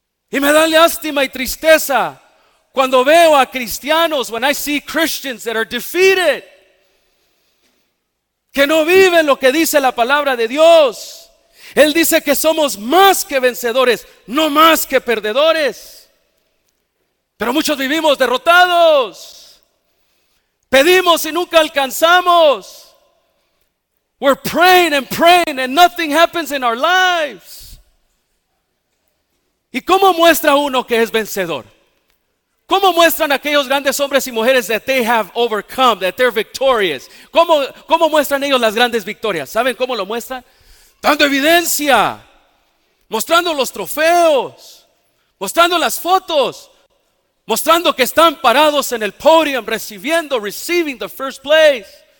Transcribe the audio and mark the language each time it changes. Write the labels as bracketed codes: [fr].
[es] Y me da lástima y tristeza cuando veo a cristianos, [en] when I see Christians that are defeated, [es] que no viven lo que dice la palabra de Dios. Él dice que somos más que vencedores, no más que perdedores. Pero muchos vivimos derrotados. Pedimos y nunca alcanzamos. [en] We're praying and nothing happens in our lives. [es] ¿Y cómo muestra uno que es vencedor? ¿Cómo muestran aquellos grandes hombres y mujeres [en] that they have overcome, that they're victorious? [es] ¿Cómo muestran ellos las grandes victorias? ¿Saben cómo lo muestran? Dando evidencia, mostrando los trofeos, mostrando las fotos, mostrando que están parados en el podium, [en] receiving the first place.